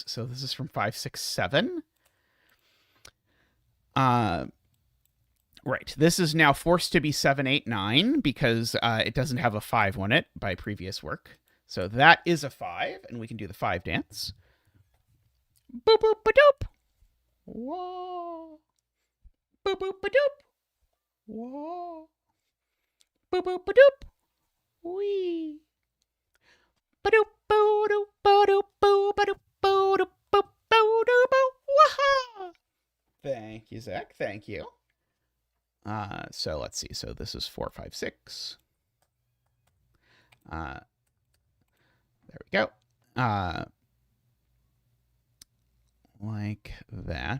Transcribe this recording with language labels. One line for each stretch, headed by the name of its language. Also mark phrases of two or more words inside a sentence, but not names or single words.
English: So this is from 5-6-7. Right. This is now forced to be 7-8-9 because it doesn't have a 5 on it by previous work. So that is a 5, and we can do the 5 dance. Boop boop ba doop. Whoa. Boop boop ba doop. Whoa. Boop boop ba doop. Wee. Ba doop boo doop ba doop boo ba doop boo doop boo boo doop boo. Waha. Thank you, Zach. Thank you. So let's see. So this is 4-5-6. There we go. Like that.